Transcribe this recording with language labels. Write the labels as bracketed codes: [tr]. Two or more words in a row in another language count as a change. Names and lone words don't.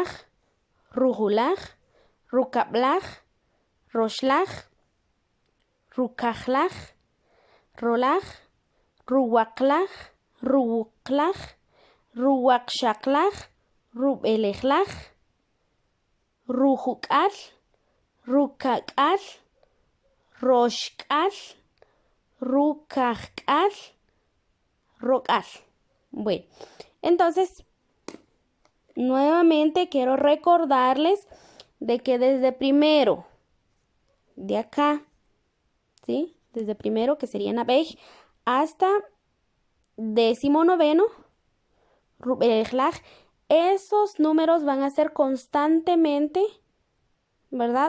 [cak] Rujulaj, Rukablaj, Roshlaj, Rukajlaj, Rolaj, Ruwaklaj, Ruwuklaj, Ruwakshaklaj, Rubelejlaj, Rujukal, Rukakal, Roshkal, Rukajkal, Rokal. [es] Bueno, entonces, nuevamente quiero recordarles de que desde primero, de acá, ¿sí? Desde primero, que sería Nabej, hasta 19º, Rubelejlaj, esos números van a ser constantemente, ¿verdad?